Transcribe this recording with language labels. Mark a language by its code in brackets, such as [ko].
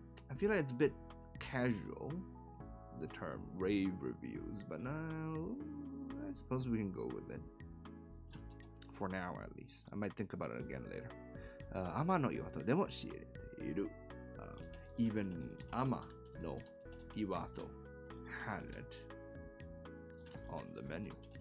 [en] I feel like it's a bit casual, the term rave reviews, but now I suppose we can go with it. For now, at least. I might think about it again later. [ja] 天の岩戸でも仕入れている。 [en] Even 天の岩戸 had it on the menu.